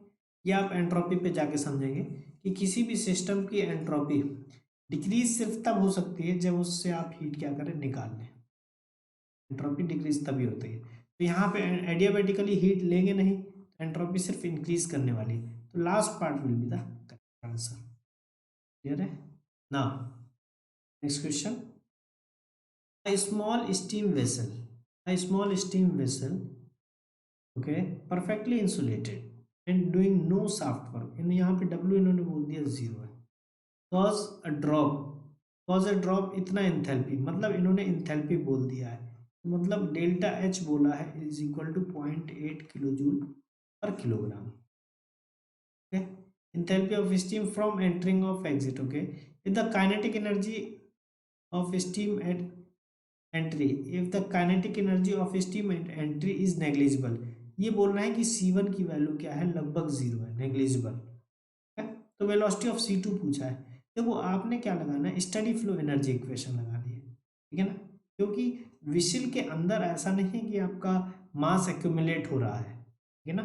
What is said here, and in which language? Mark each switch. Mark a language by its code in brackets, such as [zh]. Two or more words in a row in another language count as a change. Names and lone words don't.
[hi] ये आप एंट्रोपी पे जाके समझेंगे कि किसी भी सिस्टम की [en] entropy decrease [hi] सिर्फ तब हो सकती है जब उससे आप हीट क्या करें, निकाल लें। [en] entropy decrease [hi] तभी होती है। तो यहाँ पे एडियाबैटिकली हीट लेंगे नहीं, एंट्रोपी सिर्फ इंक्रीज करने वाली है। [en] to last part will be the correct answer. [hi] क्लियर है ना। [en] next question, a small steam vessel a small steam vessel okay perfectly insulated and doing no shaft work, [hi] इन यहाँ पे W इन्होंने बोल दिया 0 है। [en] cause a drop cause a drop [hi] इतना इंथैल्पी, मतलब इन्होंने इंथैल्पी बोल दिया है, मतलब [en] delta H [hi] बोला है [en] is equal to 0.8 kilo joule per kilogram. okay enthalpy of steam from entering of exit, okay if the kinetic energy of steam at entry if the kinetic energy of steam at entry is negligible, [hi] ये बोल रहा है कि C1 की वैल्यू क्या है, लगभग 0 है, नेग्लिजिबल है। तो [en] velocity of C2 [hi] पूछा है, देखो आपने क्या लगाना है, [en] steady flow energy equation [hi] लगानी है, ठीक है ना, क्योंकि विशिल के अंदर ऐसा नहीं है कि आपका [en] mass accumulate [hi] हो रहा है, ठीक है ना।